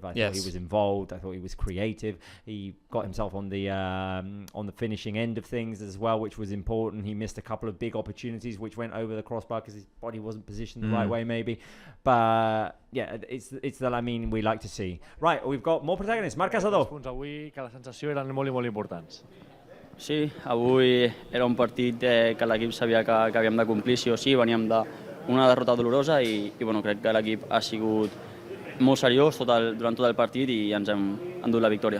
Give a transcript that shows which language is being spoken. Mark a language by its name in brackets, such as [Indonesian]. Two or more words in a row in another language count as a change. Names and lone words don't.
[English] I thought he was involved. I thought he was creative. He got himself on the finishing end of things as well, which was important. He missed a couple of big opportunities which went over the crossbar because his body wasn't positioned the right way, maybe. But yeah, it's the Lamine we like to see. Right, we've got more protagonists. Marc Casador. [Catalan] Punts avui que la sensació eren molt i molt importants. Sí, avui era un partit que l'equip sabia que havíem de complir sí o sí, veníem d'una derrota dolorosa i bueno, crec que l'equip ha sigut molt seriós durant tot el partit i ens hem endut la victòria.